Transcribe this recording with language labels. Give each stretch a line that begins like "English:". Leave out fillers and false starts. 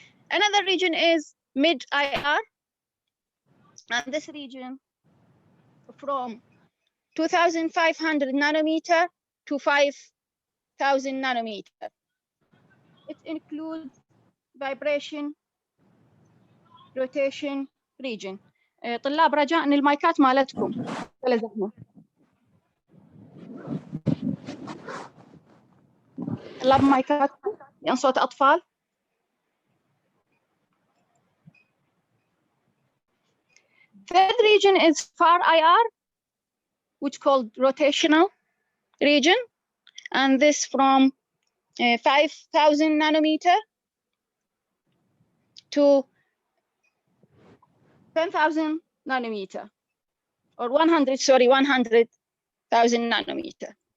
English: Another region is mid-IR, and this region from 2500 nanometer to 5000 nanometer. It includes vibration, rotation region.
Arabic: طلاب رجاء ان المايكات مالتكم ولا زحمه. طلاب مايكاتكم لان صوت اطفال.
English: Third region is far IR, which called rotational region, and this from 5000 nanometer to 10,000 nanometer, or 100,000 nanometer.